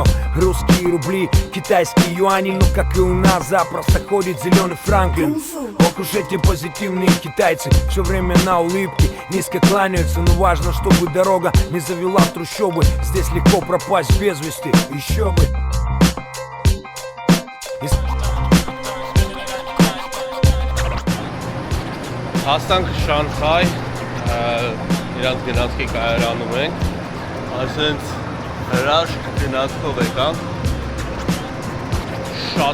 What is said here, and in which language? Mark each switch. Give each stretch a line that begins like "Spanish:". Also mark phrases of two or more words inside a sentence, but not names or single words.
Russian: Русские рубли, китайские юани. Но как и у нас запросто ходит зеленый Франклин. Ох уж эти позитивные китайцы, все время на улыбке, низко кланяются. Но важно, чтобы дорога не завела в трущобы. Здесь легко пропасть без вести, еще бы.
Armenian: Հասանք Շանհայ, իրանց գնացքի կայարանում ենք, ասենց հրաշք գնացքով եկանք, շատ